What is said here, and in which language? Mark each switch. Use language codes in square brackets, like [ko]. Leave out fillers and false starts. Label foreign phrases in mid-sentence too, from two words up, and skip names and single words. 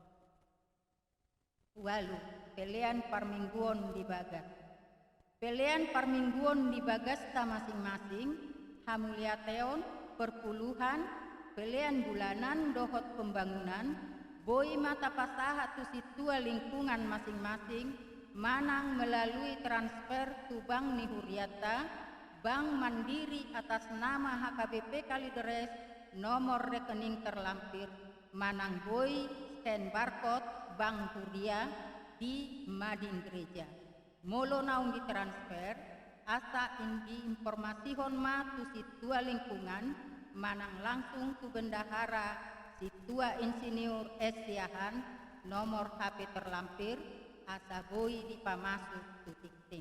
[bbc] Walu pelean parmingguon di bagas. Pelean parmingguon di bagasta masing-masing hamuliateon perpuluhan pelean bulanan dohot pembangunan boi mata pasaha tu situa lingkungan masing-masing manang [id] melalui transfer [bbc] tu Bank Nihuriata Bank Mandiri [id] atas nama HKBP Kalideres nomor rekening terlampir [bbc] manang boi [en] scan barcode [bbc] Bank Huria di Mading Gereja. Molo naung ditransfer asa indi informasihon ma tu situa lingkungan manang langsung tu bendahara situa insinyur Siahan [id] nomor HP terlampir [bbc] asa boi di pamasuk tu tikting.